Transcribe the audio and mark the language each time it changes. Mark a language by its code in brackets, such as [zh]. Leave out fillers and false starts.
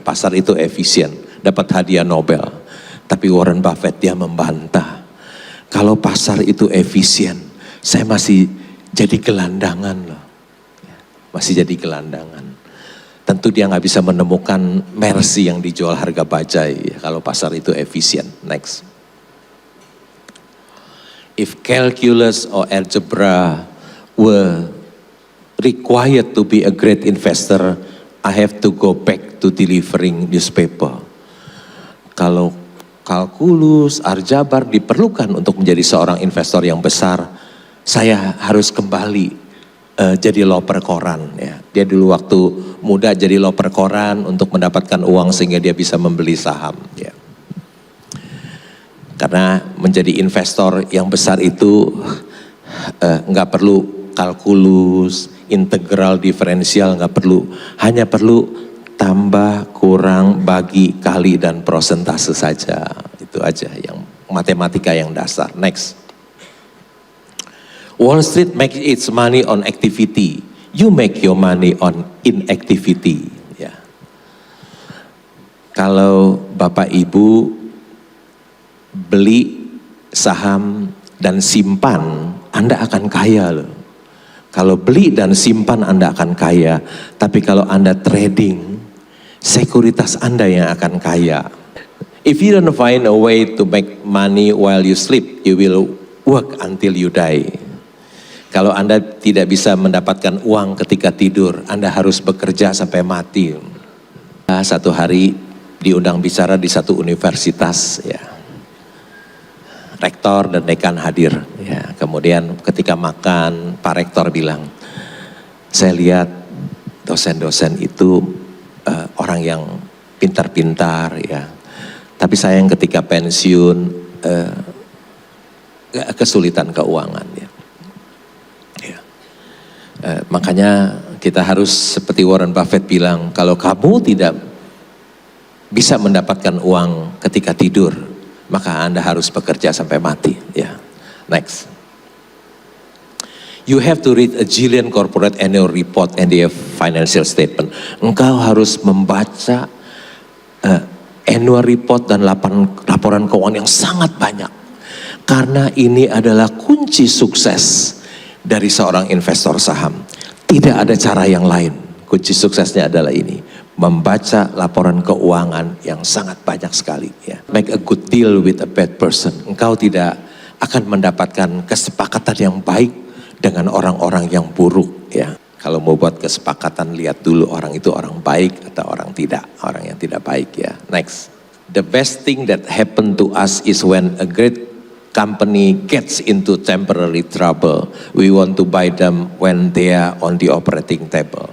[id] Pasar itu efisien, dapat hadiah Nobel. Tapi Warren Buffett dia membantah. Kalau pasar itu efisien, saya masih jadi gelandangan loh. Masih jadi gelandangan. Tentu dia nggak bisa menemukan Mercy yang dijual harga bajai ya, kalau pasar itu efisien. [en] Next. If calculus or algebra were required to be a great investor, I have to go back to delivering newspaper. [id] Kalau kalkulus, aljabar diperlukan untuk menjadi seorang investor yang besar, saya harus kembali jadi loper koran. Ya. Dia dulu waktu muda jadi loper koran untuk mendapatkan uang sehingga dia bisa membeli saham. Ya. Karena menjadi investor yang besar itu nggak perlu kalkulus, integral, diferensial, nggak perlu. Hanya perlu tambah, kurang, bagi, kali, dan prosentase saja. Itu aja yang matematika yang dasar. [en] Next. Wall Street makes its money on activity. You make your money on inactivity. [id] Ya. Kalau Bapak Ibu beli saham dan simpan, Anda akan kaya loh. Kalau beli dan simpan Anda akan kaya. Tapi kalau Anda trading, sekuritas Anda yang akan kaya. [en] If you don't find a way to make money while you sleep, you will work until you die. [id] Kalau Anda tidak bisa mendapatkan uang ketika tidur, Anda harus bekerja sampai mati. Satu hari diundang bicara di satu universitas, ya. Rektor dan dekan hadir, ya. Kemudian ketika makan, Pak Rektor bilang, saya lihat dosen-dosen itu orang yang pintar-pintar, ya. Tapi sayang ketika pensiun kesulitan keuangan, ya. Makanya kita harus seperti Warren Buffett bilang, kalau kamu tidak bisa mendapatkan uang ketika tidur, maka Anda harus bekerja sampai mati. Ya, next. [en] You have to read a Jillian corporate annual report and their financial statement. [id] Engkau harus membaca annual report dan laporan keuangan yang sangat banyak. Karena ini adalah kunci sukses dari seorang investor saham. Tidak ada cara yang lain. Kunci suksesnya adalah ini. Membaca laporan keuangan yang sangat banyak sekali. Ya. [en] Make a good deal with a bad person. [id] Engkau tidak akan mendapatkan kesepakatan yang baik dengan orang-orang yang buruk. Ya. Kalau mau buat kesepakatan, lihat dulu orang itu orang baik atau orang tidak. Orang yang tidak baik, ya. [en] Next. The best thing that happened to us is when a great company gets into temporary trouble, we want to buy them when they are on the operating table.